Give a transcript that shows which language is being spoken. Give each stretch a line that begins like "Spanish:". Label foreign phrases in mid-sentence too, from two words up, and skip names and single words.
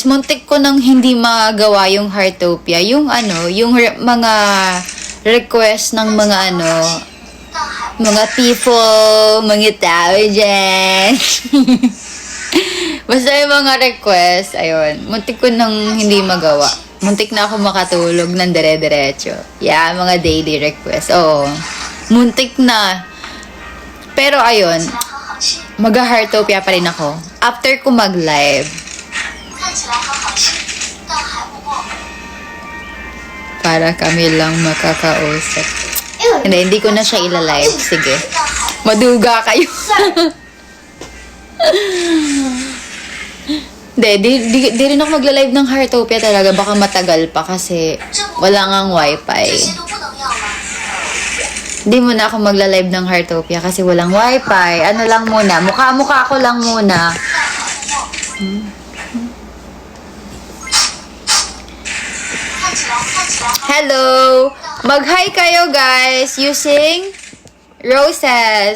Filipino: Muntik ko nang hindi magawa yung Heartopia. Yung mga request ng mga mga people, mga tao dyan. Basta yung mga request, ayun. Muntik ko nang hindi magawa. Muntik na ako makatulog ng dire-diretso. Yeah, mga
English: daily request.
Filipino: Oo. Muntik na. Pero ayun,
Chinese: 看起来很好吃，
Filipino: mag-Heartopia pa rin ako. After ko mag-live.
Chinese: 看起来很好吃，但还不够。
Filipino: Para kami lang makakausap. Hindi ko na siya ila-live. Sige. Maduga kayo. Di rin ako magla-live ng Heartopia talaga. Baka matagal pa kasi wala ngang
Chinese: 这
Filipino: wifi.
Chinese: 些都不能要了。
Filipino: Hindi muna ako magla-live ng Heartopia kasi walang wifi. Ano lang muna, mukha-mukha ko lang muna. Hello! Mag-hi kayo guys
English: using roses.